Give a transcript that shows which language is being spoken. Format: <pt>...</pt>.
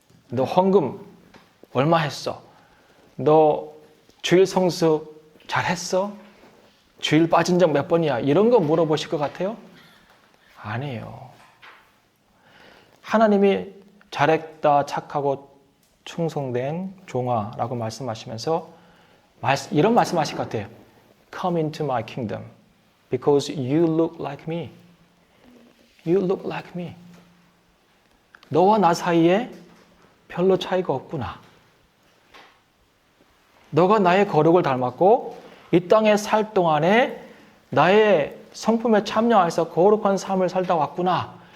<ko>너 헌금 얼마 했어? 너 주일 성수 잘했어? 주일 빠진 적 몇 번이야? 이런 거 물어보실 것 같아요? 아니에요. 하나님이 잘했다, 착하고 충성된 종아라고 말씀하시면서 이런 말씀하실 것 같아요.</ko> <en>Come into my kingdom because you look like me. You look like me.</en> <ko>너와 나 사이에 별로 차이가 없구나. 너가 나의 거룩을 닮았고 이 땅에 살 동안에 나의 성품에 참여해서 거룩한 삶을 살다 왔구나.</ko>